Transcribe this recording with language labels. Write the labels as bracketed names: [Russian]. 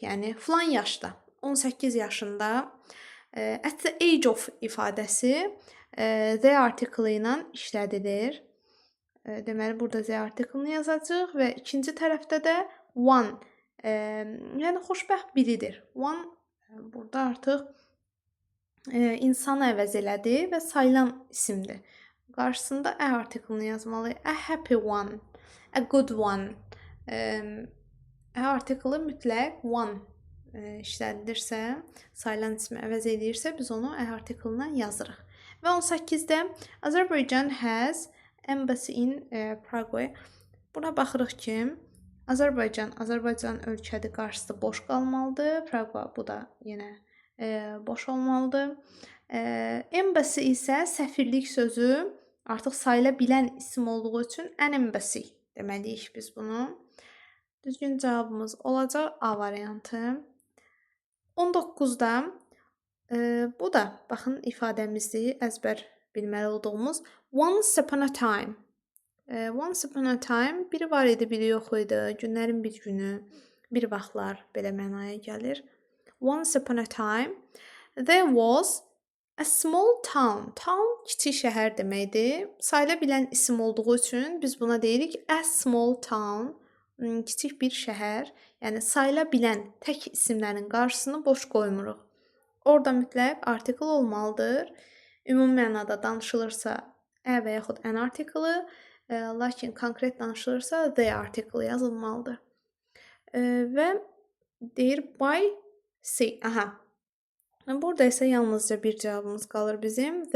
[Azerbaijani] Yəni filan yaşda, 18 yaşında. [English] At the age of [Azerbaijani] ifadəsi the artikli ilə işlədilir. Deməli, burada the article-ını yazacağıq və ikinci tərəfdə də one, yəni xoşbəxt biridir. One burada artıq insanı əvəz elədi və sayılan isimdir. Qarşısında a article-ını yazmalıyıq. [English] A happy one, a good one. [Azerbaijani] A article-ı mütləq one işlədilərsə, sayılan ismi əvəz edirsə, biz onu a article-la yazırıq. Və 18-də [English] Azerbaijan has embassy in Prague. [Azerbaijani] Buna baxırıq ki, Azərbaycan ölkədir, qarşısı boş qalmalıdır. Prague bu da yenə boş olmalıdır. Embassy isə səfirlik sözü artıq sayıla bilən isim olduğu üçün [English] an embassy [Azerbaijani] deməliyik biz bunu. Düzgün cavabımız olacaq A variantı. 19-da bu da baxın ifadəmizdir, əzbər bilməli olduğumuz [English] once upon a time. Once upon a time [Azerbaijani] biri var idi, biri yox idi. Günlərin bir günü, bir vaxtlar belə mənaya gəlir. [English] Once upon a time there was a small town. [Azerbaijani] Town kiçik şəhər deməkdir. Sayıla bilən isim olduğu üçün biz buna deyirik [English] a small town. [Azerbaijani] Kiçik bir şəhər, yəni sayıla bilən tək isimlərin qarşısını boş qoymuruq. Orada mütləq article olmalıdır. Ümumi mənada danışılırsa a və yaxud an article, lakin konkret danışılırsa the article yazılmalıdır. Və deyir [English] by sea. [Azerbaijani] Burada isə yalnızca bir cavabımız qalır bizim.